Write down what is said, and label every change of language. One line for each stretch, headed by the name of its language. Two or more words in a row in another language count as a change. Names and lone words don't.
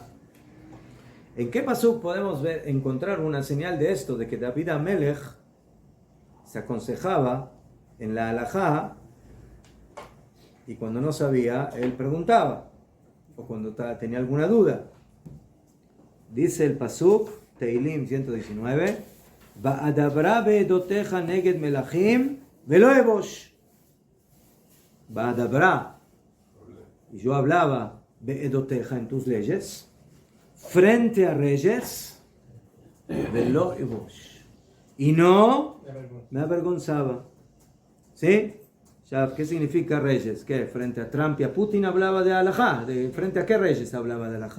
Spanish: ¿En qué pasuk podemos encontrar una señal de esto, de que David Amelech se aconsejaba en la halajá y cuando no sabía, él preguntaba, o cuando tenía alguna duda? Dice el pasuk, Teilim 119,
Hebrew: ואדברה בעדתיך נגד מלכים ולא אבוש. Va'adabra,
Spanish: y yo hablaba be'edoteja, en tus leyes, frente a reyes,
Hebrew: ולא אבוש,
Spanish: y no me avergonzaba. ¿Sí? Ya, ¿qué significa reyes? ¿Qué? Frente a Trump y a Putin hablaba de halajá. ¿Frente a qué reyes hablaba de halajá?